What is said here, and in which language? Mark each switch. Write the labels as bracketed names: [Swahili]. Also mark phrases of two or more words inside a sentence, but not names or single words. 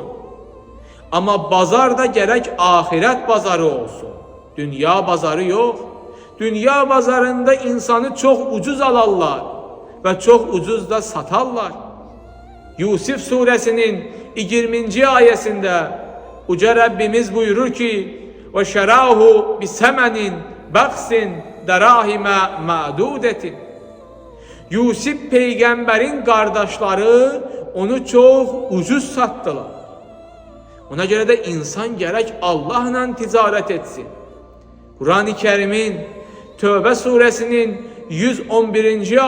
[Azerbaijani] Ama bazar da gerek ahiret bazarı olsun. Dünya bazarı yok. Dünya bazarında insanı çok ucuz alarlar ve çok ucuz da satarlar. Yusuf suresinin 20. ayesinde Uca Rabbimiz buyurur ki [Arabic] وَشَرَاهُ بِسَمَنٍ بَخْسٍ دَرَاهِمَ مَعْدُودَةٍ. [Azerbaijani] Yusuf peygamberin kardeşleri onu çok ucuz sattılar. Ona göre de insan gerek Allah'la ticaret etsin. Kur'an-ı Kerim'in Tövbe suresinin 111.